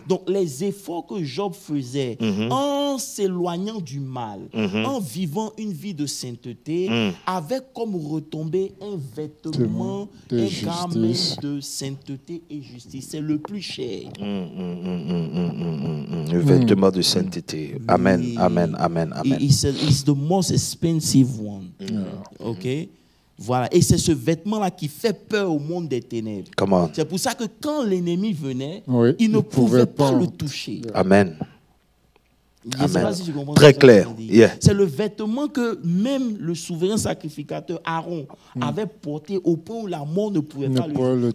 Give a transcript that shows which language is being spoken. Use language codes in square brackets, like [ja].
[fr] Donc, les efforts que Job faisait en s'éloignant du mal, en vivant une vie de sainteté, avaient comme retombée un vêtement, un garment de sainteté et justice. C'est le plus cher. Le vêtement de sainteté. Amen, amen, amen, amen. [en] It's the most expensive one. OK? [fr] Voilà, et c'est ce vêtement-là qui fait peur au monde des ténèbres. C'est pour ça que quand l'ennemi venait, il ne pouvait pas le toucher. Amen. Je ne sais pas si je comprends. Très clair. Yeah. C'est le vêtement que même le souverain sacrificateur Aaron avait porté au point où la mort ne pouvait pas le toucher.